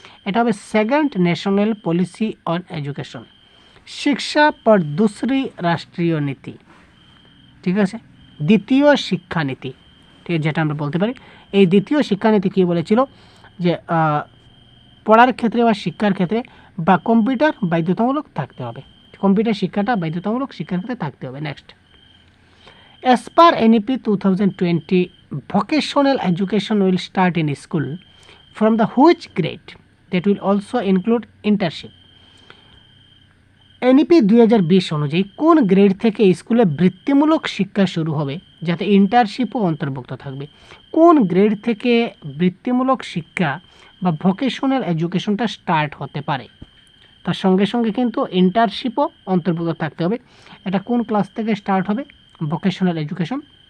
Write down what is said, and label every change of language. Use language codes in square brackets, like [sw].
[bn] এটা হবে second national policy on education, শিক্ষা পর दूसरी রাষ্ট্রীয় নীতি। ঠিক আছে? দ্বিতীয় শিক্ষানীতি, ঠিক আছে, যেটা আমরা বলতে পারি। এই দ্বিতীয় শিক্ষানীতি কী বলেছিল যে পড়ার ক্ষেত্রে বা শিক্ষার ক্ষেত্রে বা কম্পিউটার বাধ্যতামূলক থাকতে হবে, কম্পিউটার শিক্ষাটা বাধ্যতামূলক শিক্ষার ক্ষেত্রে থাকতে হবে। [en] Next, as per NEP 2020 vocational education will start in school from the which grade that will also include internship? [bn] NEP 2020 অনুযায়ী কোন গ্রেড থেকে স্কুলে বৃত্তিমূলক শিক্ষা শুরু হবে যাতে ইন্টার্নশিপও অন্তর্ভুক্ত থাকবে? কোন গ্রেড থেকে বৃত্তিমূলক শিক্ষা বা ভোকেশনাল এডুকেশনটা স্টার্ট হতে পারে? তার সঙ্গে সঙ্গে কিন্তু ইন্টার্নশিপও অন্তর্ভুক্ত থাকতে হবে। এটা কোন ক্লাস থেকে স্টার্ট হবে ভোকেশনাল এডুকেশন?